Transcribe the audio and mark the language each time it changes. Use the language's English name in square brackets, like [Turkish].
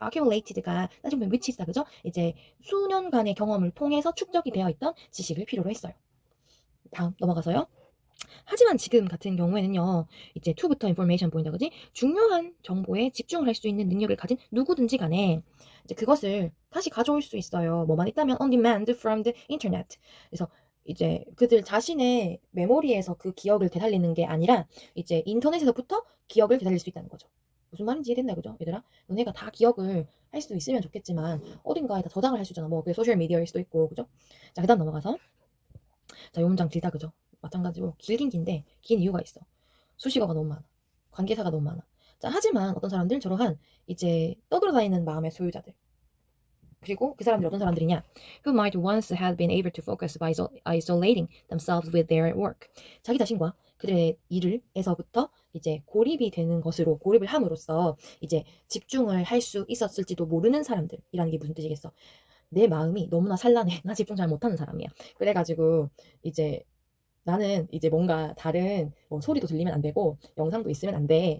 [Korean] accumulated가 따지면 [English] which is [Korean] 다, 그죠? 이제 수년간의 경험을 통해서 축적이 되어 있던 지식을 필요로 했어요. 다음 넘어가서요. 하지만 지금 같은 경우에는요, 이제 to부터 information 보인다, 그지? 중요한 정보에 집중을 할 수 있는 능력을 가진 누구든지 간에 이제 그것을 다시 가져올 수 있어요. 뭐만 있다면 [English] on demand from the internet. [Korean] 그래서 이제 그들 자신의 메모리에서 그 기억을 되살리는 게 아니라 이제 인터넷에서부터 기억을 되살릴 수 있다는 거죠. 무슨 말인지 이해됐나, 그죠? 얘들아? 너네가 다 기억을 할 수 있으면 좋겠지만 어딘가에 다 저장을 할 수 있잖아. 뭐 그게 소셜 미디어일 수도 있고, 그죠? 자, 그다음 넘어가서, 자, 요 문장 길다, 그죠? 마찬가지로 길긴 긴데 긴 이유가 있어. 수식어가 너무 많아. 관계사가 너무 많아. 자, 하지만 어떤 사람들 저러한 이제 떠돌아다니는 마음의 소유자들, 그리고 그 사람들이 어떤 사람들이냐? [English] Who might once have been able to focus by isolating themselves with their work. [Korean] 자기 자신과 그들의 일을에서부터 이제 고립이 되는 것으로, 고립을 함으로써 이제 집중을 할 수 있었을지도 모르는 사람들이라는 게 무슨 뜻이겠어? 내 마음이 너무나 산란해. 나 집중 잘 못하는 사람이야. 그래가지고 이제 나는 이제 뭔가 다른 뭐 소리도 들리면 안 되고 영상도 있으면 안 돼.